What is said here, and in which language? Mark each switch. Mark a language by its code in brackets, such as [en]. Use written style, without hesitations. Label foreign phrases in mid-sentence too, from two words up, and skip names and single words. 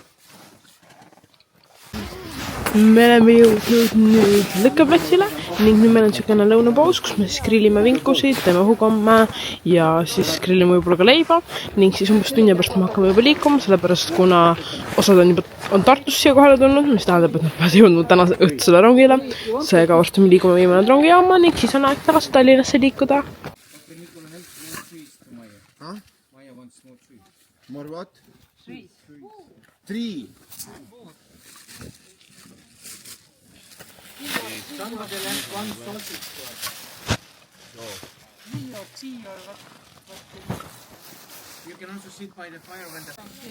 [et] Me oleme jõudnud nüüd lõkkeplatsile ning nüüd meil on niisugune lõunapaus, kus me siis grillime vinkusid, teeme hugomme ja siis grillime võib-olla ka leiba ning siis umbes tunni pärast me hakkame juba liikuma, sellepärast kuna osad on Tartus siia kohale tulnud, mis tähendab, et nad peavad jõudnud tänase õhtusele rongile. Seega varsti me liigume viimane rongijaama ning siis on aeg tagasi Tallinnasse liikuda. [en] More what? Three. Somebody left one sausage for us. No. You can also sit by the fire when the...